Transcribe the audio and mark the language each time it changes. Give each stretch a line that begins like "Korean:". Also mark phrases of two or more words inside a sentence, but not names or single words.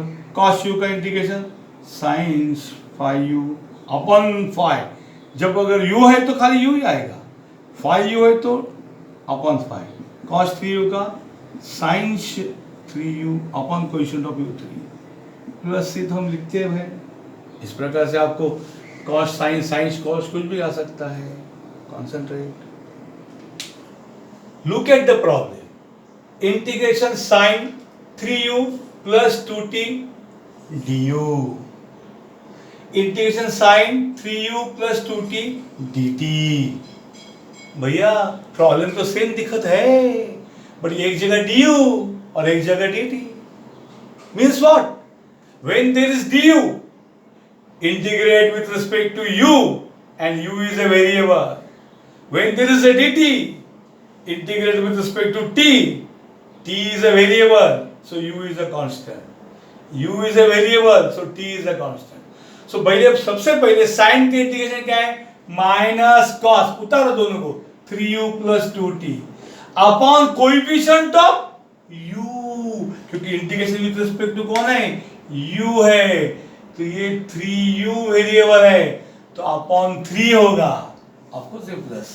Hindi: cos u का इंटीग्रेशन sin 5u अपन 5, जब अगर u है तो खाली u ही आएगा, 5u है तो अपन 5, cos 3u का sin 3u अपन
English: coefficient of u
Hindi: 3 प्लस से तो हम लिखते हैं। इस प्रकार से आपको cos sin sin cos कुछ भी आ सकता है।
English: concentrate, look at the problem. इंटीग्रेशन sin 3u plus 2t du, इंटीग्रेशन sin 3u plus 2t dt।
Hindi: भैया प्रॉब्लम तो सेम दिखत है, बट एक जगह du और एक जगह dt।
English: means what? when there is du, integrate with respect to u and u is a variable. When there is a dt, integrate with respect to t, t is a variable, so u is a constant, u is a variable, so t is a constant।
Hindi: so पहले सबसे पहले sin के इंटीग्रेशन क्या है? माइनस cos, उतारो दोनों को, 3u plus 2t अपॉन
English: coefficient of u,
Hindi: क्योंकि
English: integration with respect to
Hindi: कौन है? u है, तो ये 3u वेरिएबल है तो अपॉन 3 होगा, आपको से
English: plus C.